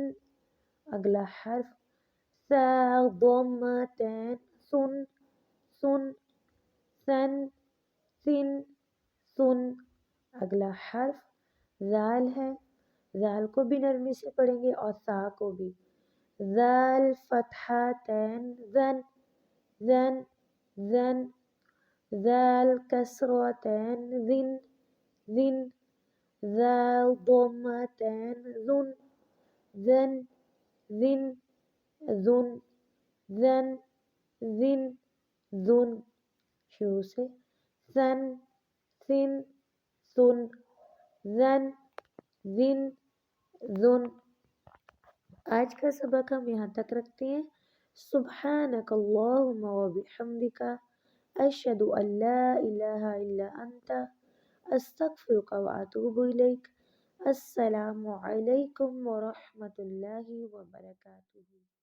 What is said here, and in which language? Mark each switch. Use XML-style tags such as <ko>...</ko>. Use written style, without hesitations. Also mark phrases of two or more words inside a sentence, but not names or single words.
<ur>اگلا حرف سا ضمتین سن سن سن سن سن. اگلا حرف ذال ہے، ذال کو بھی نرمی سے پڑھیں گے اور سا کو بھی. ذال فتحتین زن زن زن. ذال کسرتین زن زن. ذال ضمتین زن زن زن زن زن زن زن. شروع سے سن سن سن زن زن زن. آج کا سبق ہم یہاں تک رکھتے ہیں.</ur> <ar>سبحانک اللہم وبحمدک اشہد ان لا الہ الا انت استغفرک واتوب الیک. السلام علیکم ورحمۃ اللہ وبرکاتہ.</ar>